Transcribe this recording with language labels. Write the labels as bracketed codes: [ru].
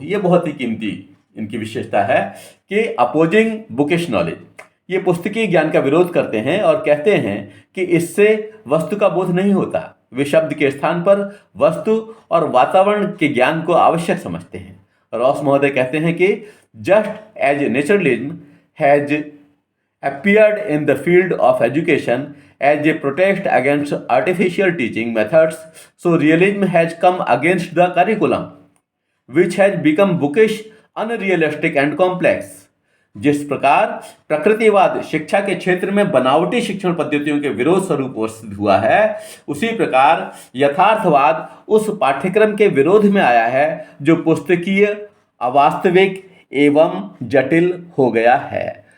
[hi] ये बहुत ही कीमती इनकी विशेषता है कि [en] Opposing bookish knowledge. [hi] ये पुस्तकीय ज्ञान का विरोध करते हैं और कहते हैं कि इससे वस्तु का बोध नहीं होता। वे शब्द के स्थान पर वस्तु और वातावरण के ज्ञान को आवश्यक समझते हैं। रॉस महोदय कहते हैं कि [en] Just as naturalism has appeared in the field of education as a protest against artificial teaching methods, so realism has come against the curriculum, which has become bookish, unrealistic and complex. [hi] जिस प्रकार प्रकृतिवाद शिक्षा के क्षेत्र में बनावटी शिक्षण पद्धतियों के विरोध स्वरूप उपस्थित हुआ है, उसी प्रकार यथार्थवाद उस पाठ्यक्रम के विरोध में आया है जो पुस्तकीय, अवास्तविक एवं जटिल हो गया है।